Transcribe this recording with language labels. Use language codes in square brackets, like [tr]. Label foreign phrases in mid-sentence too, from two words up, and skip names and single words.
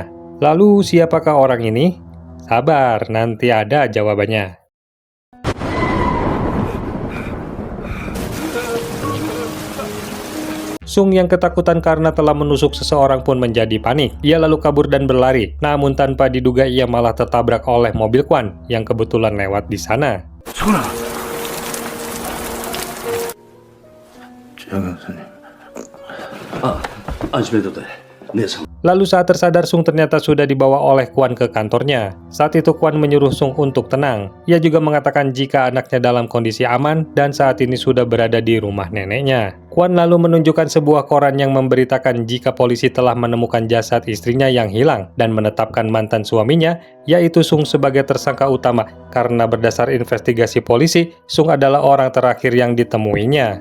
[id] Lalu siapakah orang ini? Sabar, nanti ada jawabannya. Sung yang ketakutan karena telah menusuk seseorang pun menjadi panik. Ia lalu kabur dan berlari, namun tanpa diduga ia malah tertabrak oleh mobil Kwon yang kebetulan lewat di sana. [ko] 안심해도 돼. 내 상. [id] Lalu saat tersadar, Sung ternyata sudah dibawa oleh Kwon ke kantornya. Saat itu Kwon menyuruh Sung untuk tenang. Ia juga mengatakan jika anaknya dalam kondisi aman dan saat ini sudah berada di rumah neneknya. Kwon lalu menunjukkan sebuah koran yang memberitakan jika polisi telah menemukan jasad istrinya yang hilang dan menetapkan mantan suaminya, yaitu Sung sebagai tersangka utama karena berdasar investigasi polisi, Sung adalah orang terakhir yang ditemuinya.